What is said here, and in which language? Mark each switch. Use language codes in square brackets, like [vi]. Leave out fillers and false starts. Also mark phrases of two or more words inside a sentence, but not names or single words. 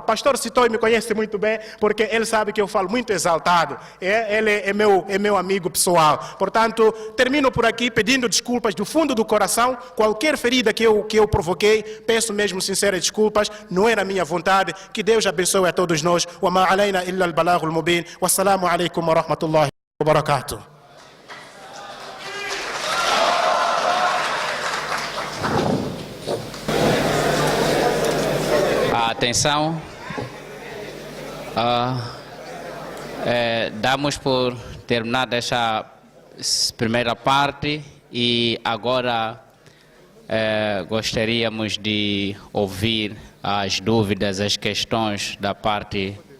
[pt] Pastor Citói me conhece muito bem, porque ele sabe que eu falo muito exaltado. Ele é meu amigo pessoal. Portanto, termino por aqui pedindo pedindo desculpas do fundo do coração. Qualquer ferida que eu provoquei, peço mesmo sinceras desculpas, não era minha vontade. Que Deus abençoe a todos nós. [ar] وما علينا إلا البلاغ المبين. والسلام عليكم ورحمة الله وبركاته. [pt] Atenção, damos por terminada esta primeira parte e agora gostaríamos de ouvir as dúvidas, as questões da parte